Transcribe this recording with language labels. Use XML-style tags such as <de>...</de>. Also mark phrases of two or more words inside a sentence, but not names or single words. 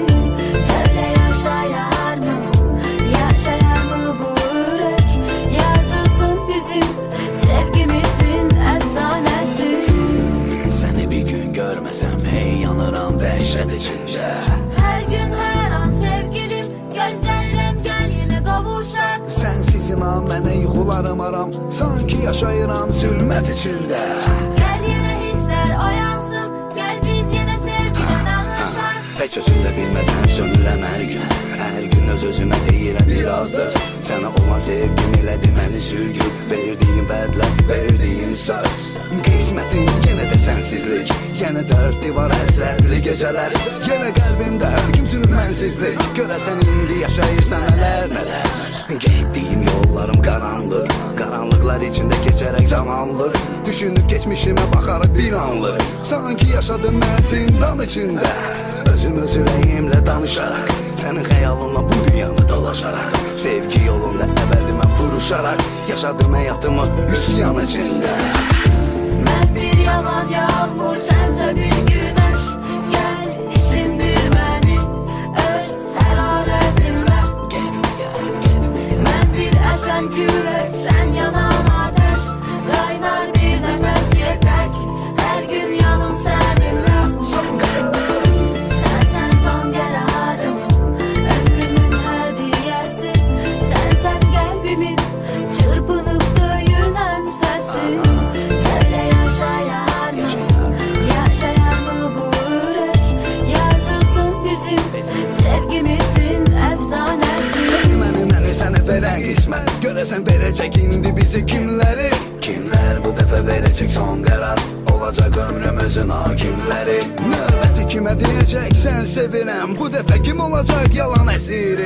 <tr>Söyle yaşayar mı, yaşayar mı bu yürek? Yazılsın bizim sevgimizin efsanesi. Seni bir gün görmesem hey yanıram dehşet içinde. Her gün her an sevgilim, gözlerim gel yine kavuşak.</tr> <az>Sensiz inan mənə yuxularım aram, sanki yaşayıram zülmət içində.</az> <tr>Gel yine hisler oyansın, gel biz yine sevgiden anlaşak.</tr> <az>Heç özümdə bilmədən sönürəm hər gün. Hər gün öz-özümə deyirəm biraz döz. Sənə olan sevgim elədi məni sürgün. Verdiyin bədlər, verdiyin söz. Qismətin yenə də sənsizlik, yenə dörd divar həsrətli gecələr. Yenə qəlbimdə hökm sürür mənsizlik. Görəsən indi yaşayırsan nələr. Getdiyim yollarım qaranlıq, qaranlıqlar içində keçərək zamanlıq. Düşünüb keçmişimə baxaraq bir anlıq, sanki yaşadım mən zindan içində. Özüm öz ürəyimlə danışaraq, sənin xəyalınla bu dünyanı dolaşaraq. Sevgi yolunda əbədi mən vuruşaraq, yaşadım həyatımı üsyan içində.</az> <tr>Ben bir yalan yağmur, sense bir güneş. Gel isindir beni öz hararetinle. Ben bir esen kürek, sen yanan ateş. Kaynar bir nefes yeter, her gün yanım seninle. Sen son kararım, ömrümün hediyesi. Sen kalbimin çırpınıp döyünen sesi. Söyle yaşayar mı, yaşayar mı bu yürek? Yazılsın bizim sevgimizin efsanesi.</tr> <az>Məni sənə verən qismət, görəsən verəcək indi bizi kimləri? Kimlər bu dəfə verəcək son qərar, olacaq ömrümüzün hakimləri? Növbəti kimə deyəcəksən sevirəm, bu dəfə kim olacaq yalan əsiri?</az>